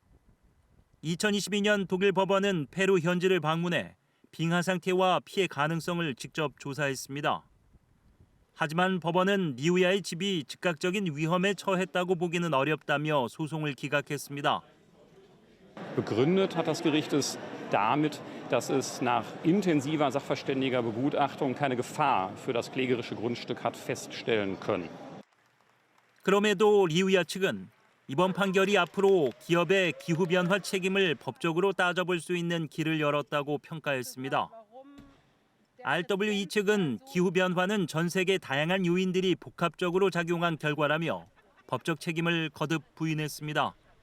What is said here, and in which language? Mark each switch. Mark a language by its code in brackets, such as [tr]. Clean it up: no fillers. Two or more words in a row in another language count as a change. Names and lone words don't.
[ko] 2022년 독일 법원은 페루 현지를 방문해 빙하 상태와 피해 가능성을 직접 조사했습니다. 하지만 법원은 리우야의 집이 즉각적인 위험에 처했다고 보기는 어렵다며 소송을 기각했습니다. [de] Begründet hat das Gericht es damit, dass es nach intensiver sachverständiger Begutachtung keine Gefahr für das klägerische Grundstück hat feststellen können. [ko] 그럼에도 리우야 측은 이번 판결이 앞으로 기업의 기후변화 책임을 법적으로 따져볼 수 있는 길을 열었다고 평가했습니다. RWE 측은 기후변화는 전 세계 다양한 요인들이 복합적으로 작용한 결과라며 법적 책임을 거듭 부인했습니다.